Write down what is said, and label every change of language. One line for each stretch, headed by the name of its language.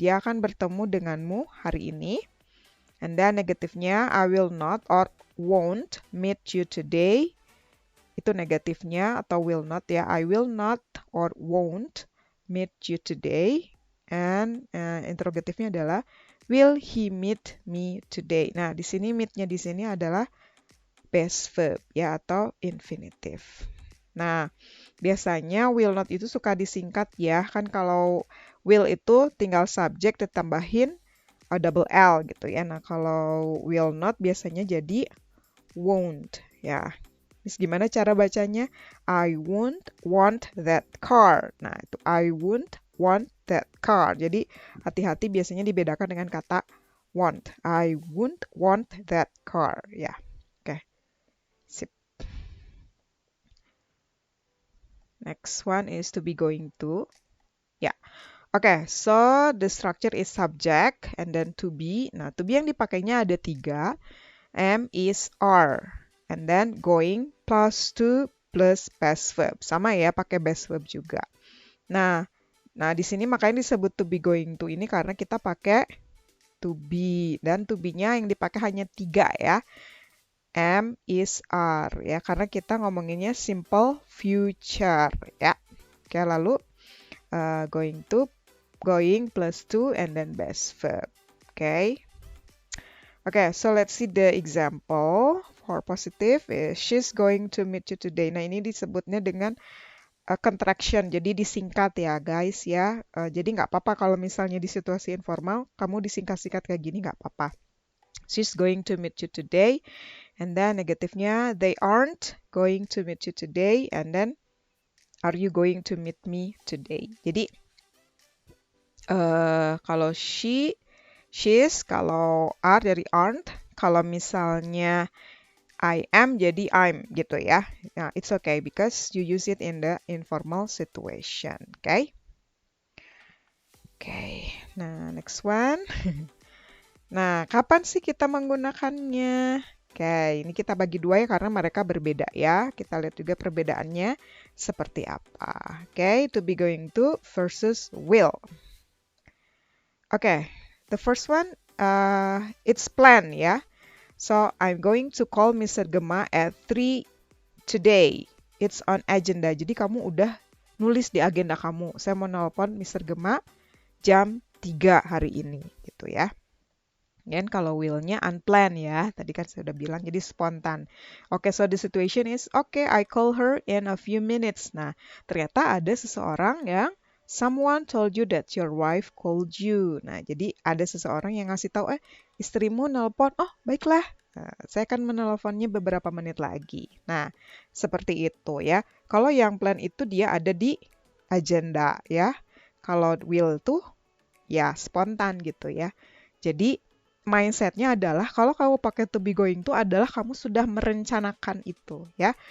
Indonesian: Dia akan bertemu denganmu hari ini.
English: And then negatifnya I will not or won't meet you today.
Indonesian: Itu negatifnya atau
English: will not ya. I will not or won't meet you today. And
Indonesian: interrogatifnya adalah
English: will he meet me today?
Indonesian: Nah, di sini meet-nya di sini adalah
English: base verb
Indonesian: ya atau infinitif. Nah, biasanya will not itu suka disingkat ya. Kan kalau will itu tinggal subjek ditambahin double L gitu ya. Nah, kalau will not biasanya jadi won't ya. Terus gimana cara bacanya?
English: I won't want that car. Nah, itu I won't want that car.
Indonesian: Jadi hati-hati biasanya dibedakan dengan kata
English: want. I won't want that car. Ya, oke. Next one is to be going to. Ya. Oke, so the structure is subject and then to be.
Indonesian: Nah, to be yang dipakainya ada 3.
English: Am, is, are. And then going plus to plus past verb.
Indonesian: Sama ya, pakai
English: past verb
Indonesian: juga. Nah, di sini makanya disebut to be going to ini karena kita pakai to be. Dan to be-nya yang dipakai hanya 3 ya.
English: Am, is, are.
Indonesian: Ya, karena kita ngomonginnya simple future. Ya.
English: Oke, lalu going to, going plus to, and then past verb. Okay. Okay, so let's see the example. For positive is she's going to meet you today.
Indonesian: Nah, ini disebutnya dengan contraction, jadi disingkat ya guys ya. Jadi nggak apa-apa kalau misalnya di situasi informal, kamu disingkat-singkat kayak gini nggak apa-apa.
English: She's going to meet you today. And then negatifnya, they aren't going to meet you today. And then, are you going to meet me today?
Indonesian: Jadi, kalau she's, kalau are dari aren't, kalau misalnya I am jadi I'm gitu ya.
English: Nah, it's okay because you use it in the informal situation, okay? Okay, nah next one.
Indonesian: Nah, kapan sih kita menggunakannya? Oke, ini kita bagi 2 ya karena mereka berbeda ya. Kita lihat juga perbedaannya seperti apa.
English: Oke, to be going to versus will. Oke, the first one, it's plan ya. So, I'm going to call Mr. Gema at 3 today. It's on agenda.
Indonesian: Jadi kamu udah nulis di agenda kamu. Saya mau nelpon Mr. Gema jam 3 hari ini gitu ya. Dan kalau will-nya unplanned ya. Tadi kan saya udah bilang jadi spontan.
English: Oke, so the situation is, okay, I call her in a few minutes.
Indonesian: Nah, ternyata ada seseorang yang
English: someone told you that your wife called you.
Indonesian: Nah, jadi ada seseorang yang ngasih tahu, istrimu nelpon. Oh, baiklah. Nah, saya akan menelponnya beberapa menit lagi. Nah, seperti itu ya. Kalau yang plan itu dia ada di agenda ya. Kalau will tuh ya spontan gitu ya. Jadi mindsetnya adalah kalau kamu pakai to be going to adalah kamu sudah merencanakan itu ya.